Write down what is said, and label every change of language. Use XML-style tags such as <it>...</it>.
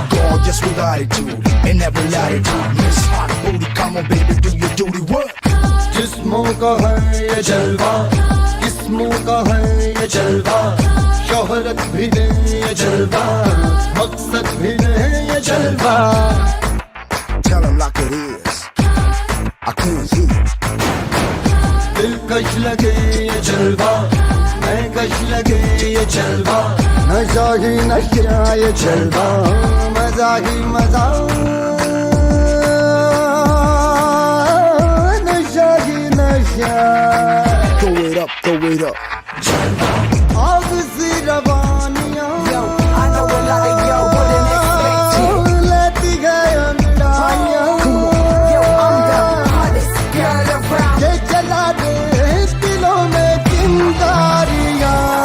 <en>Gorgeous with attitude and every latitude. Miss Hot Booty, come on, baby, do your duty work.</en> <hi>जिस्मों का है ये जलवा, किस्मों का है ये जलवा, शोहरत भी दे ये जलवा, मकसद भी दे ये जलवा.</hi> <en>Tell him like it is, I can't hear.</en> <hi>दिलकश लगे ये जलवा, मैं कश लगे ये जलवा, नशा ही नशा ये जलवा, मजा ही मजा, नशा ही नशा.</hi> <en>Throw it up, throw it up.</en> <hi>आग सी रवानियां,</hi> <en>I know a lot of y'all wouldn't expect it.</en> <hi>लेती गए अंगड़ाइयां,</hi> <en>yo, I'm the hottest girl around.</en> <hi>ये जला दे दिलों में चिंगारियां.</hi>